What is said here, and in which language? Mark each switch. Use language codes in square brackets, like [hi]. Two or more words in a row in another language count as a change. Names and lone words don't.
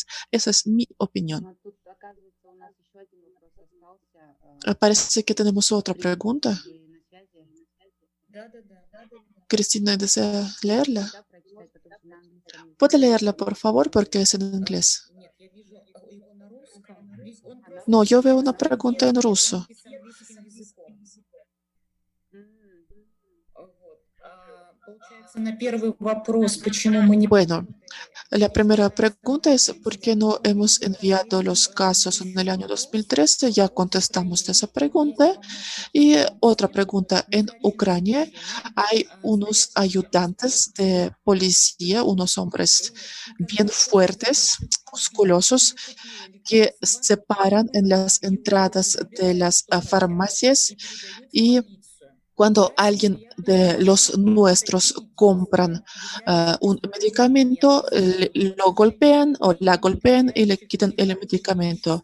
[es] Esa es mi opinión. Parece que tenemos otra pregunta. Cristina, ¿desea leerla? ¿Puede leerla, por favor? Porque es en inglés. [ru] Нет, я вижу его на русском. Он просто [es] No, yo veo una pregunta en ruso. [ru] написан английским языком. Вот. Получается, на первый вопрос, почему мы не... [es] Bueno, la primera pregunta es ¿por qué no hemos enviado los casos en el año 2013? Ya contestamos esa pregunta. Y otra pregunta, en Ucrania hay unos ayudantes de policía, unos hombres bien fuertes, musculosos, que se paran en las entradas de las farmacias y cuando alguien de los nuestros compran un medicamento, lo golpean o la golpean y le quitan el medicamento.